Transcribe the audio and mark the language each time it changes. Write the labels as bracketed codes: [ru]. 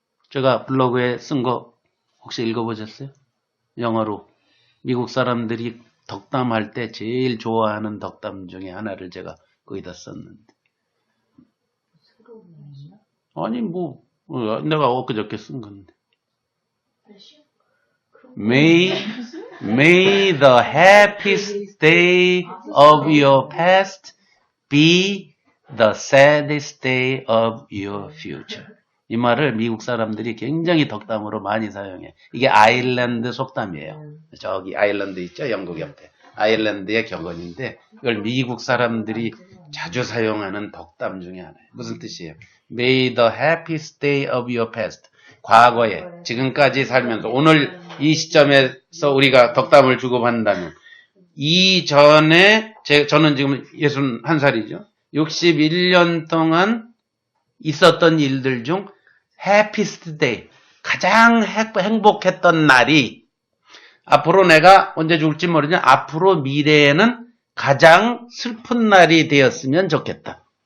[ko] 제가 블로그에 쓴 거 혹시 읽어보셨어요? 영어로. 미국 사람들이 덕담할 때 제일 좋아하는 덕담 중에 하나를 제가 거기다 썼는데. 아니, 내가 엊그저께 쓴 건데. [en] May the happiest day of your past be the saddest day of your future. [ko] 이 말을 미국 사람들이 굉장히 덕담으로 많이 사용해. 이게 아일랜드 속담이에요. 저기 아일랜드 있죠? 영국 옆에. 아일랜드의 격언인데 이걸 미국 사람들이 자주 사용하는 덕담 중에 하나예요. 무슨 뜻이에요? [en] May the happiest day of your past. [ko] 과거에 지금까지 살면서 오늘 이 시점에서 우리가 덕담을 주고받는다면 이전에 저는 지금 61살이죠. 61년 동안 있었던 일들 중 [en] happiest day, [ko] 가장 행복했던 날이 앞으로 내가 언제 죽을지 모르지만 앞으로 미래에는 가장 슬픈 날이 되었으면 좋겠다.